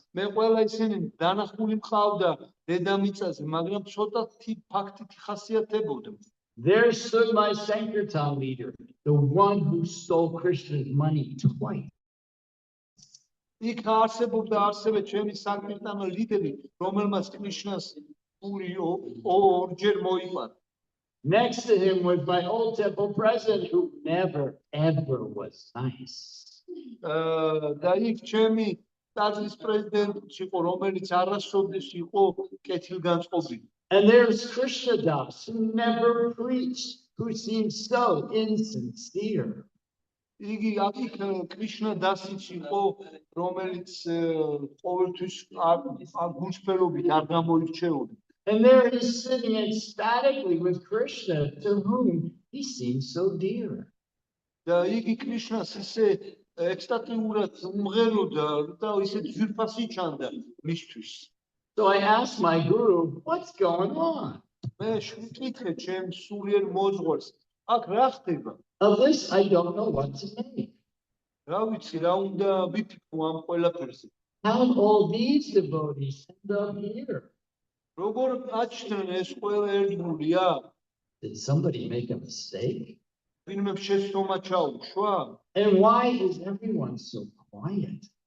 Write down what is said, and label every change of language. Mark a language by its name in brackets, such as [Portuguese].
[Georgian] მე ყველა ისინი დანახული მყავდა დედამიწაზე, მაგრამ ცოტათი ფაქტით ხასიათებოდა. [English] There stood my Sankirtan leader, the one who stole Krishna's money twice. [Georgian] იქ არსებობდა ასევე ჩემი საკირტანო ლიდერი, რომელმაც კრიშნას პური ორჯერ მოიპარა. [English] Next to him was my old temple president, who never, ever was nice. [Georgian] და იქ ჩემი ტაძრის პრეზიდენტი იყო, რომელიც არასოდეს იყო კეთილგანწყობილი. [English] And there's Krishna Das, who never preached, who seemed so insincere. [Georgian] იგი აქ კრიშნა დასიც იყო, რომელიც ყოველთვის გულწრფელობით არ გამოირჩეოდა. [English] And there he's sitting ecstatically with Krishna, to whom he seemed so dear. [Georgian] და იგი კრიშნას ისე ექსტატიურად უმღეროდა და ისე ძვირფასი ჩანდა მისთვის. [English] So I asked my guru, what's going on? [Georgian] მე ვკითხე ჩემ სულიერ მოძღვარს, აქ რა ხდება? [English] Of this, I don't know what to make. [Georgian] რა ვიცი, რა უნდა ვიფიქრო ამ ყველაფერზე. [English] How all these devotees end up here? [Georgian] როგორ აჩნდნენ ეს ყველა ერთგულია? [English] Did somebody make a mistake? [Georgian] ვინმე შეცდომა ჩაუშვა? [English] And why is everyone so quiet?